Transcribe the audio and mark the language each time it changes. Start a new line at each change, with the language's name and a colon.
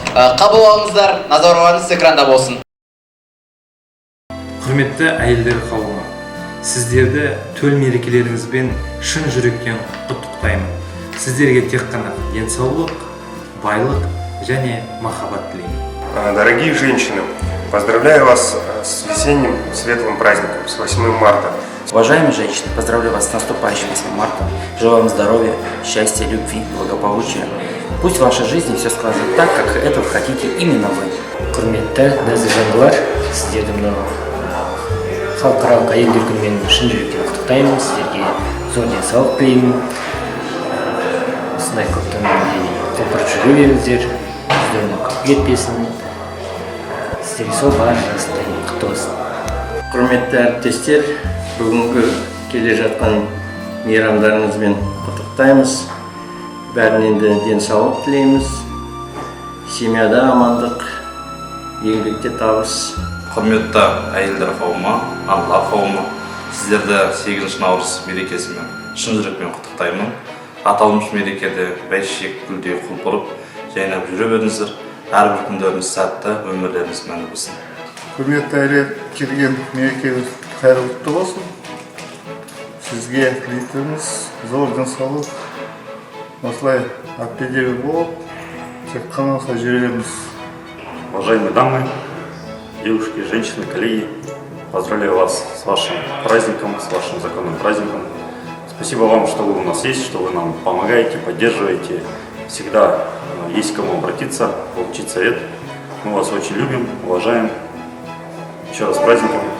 Kazakh: Қабыл алыңыздар, назарларыңыз экранда болсын. Құрметті әйелдер қауымы, сіздерді төл мерекелеріңізбен шын жүректен құттықтаймын. Сіздерге тек қана денсаулық, байлық және махаббат тілеймін.
Russian: Дорогие женщины, поздравляю вас с весенним светлым праздником, с 8 марта. Уважаемые женщины, поздравляю вас с наступающим 8 марта. Желаю вам здоровья, счастья, любви, благополучия. Пусть в вашей жизни все складывается так, как этого хотите именно вы.
Kazakh: Құрметті нәзік жандылар, сіздерді мынау халықаралық әйелдер күнімен шын жүректен құттықтаймын. Сіздерге зор денсаулық тілеймін. Осындай көптен құлпырып жүре беріңіздер. Жүздеріңіз көп кетпесін. Сіздерге сол бар жастай құтты болсын. Құрметті әріптестер, бүгінгі келе жатқан мейрамдарыңызбен құттықтаймыз. Бәрінен де денсаулық тілейміз. Семьяда амандық, еңбекте табыс. Құрметті әйелдер қауымы, аналар қауымы, сіздерді 8 наурыз мерекесімен шын жүрекпен құттықтаймын. Аталмыш мерекеде бәйшешек гүлдей құлпырып, жайнап жүре беріңіздер. Әрбір күндеріңіз сәтті, өмірлеріңіз мәнді болсын. Құрметті әрі келген мерекелік қайырлы құтты болсын. Сізге тілейтініміз зор денсаулық, осылай аппедегі болып, тек қана жүре беріңіз.
Russian: Уважаемые дамы, девушки, женщины, коллеги, поздравляю вас с вашим праздником, с вашим законным праздником. Спасибо вам, что вы у нас есть, что вы нам помогаете, поддерживаете. Всегда есть к кому обратиться, получить совет. Мы вас очень любим, уважаем. Еще раз с праздником.